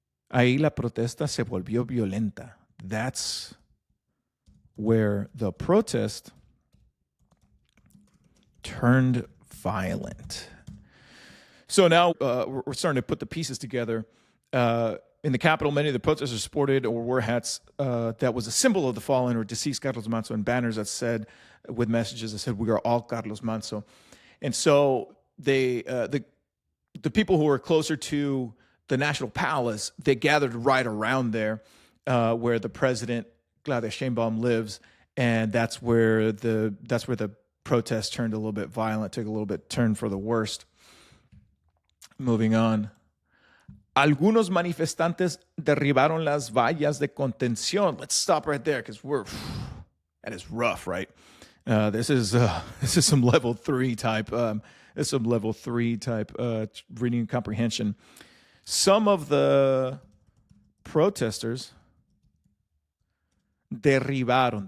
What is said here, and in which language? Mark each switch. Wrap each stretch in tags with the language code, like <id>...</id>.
<es>Ahí la protesta se volvió violenta.</es> <en>That's where the protest turned violent. So now we're starting to put the pieces together. In the capital, many of the protesters sported or wore hats that was a symbol of the fallen or deceased Carlos Manso, and banners that said, with messages that said, "We are all Carlos Manso." And so the people who were closer to the National Palace, they gathered right around there, where the president Claudia Sheinbaum lives, and that's where the protest turned a little bit violent, took a little bit turn for the worst. Moving on.</en> <es>Algunos manifestantes derribaron las vallas de contención.</es> <en>Let's stop right there because that is rough, right? This is some level 3 type. Reading and comprehension. Some of the protesters derribaron.</en>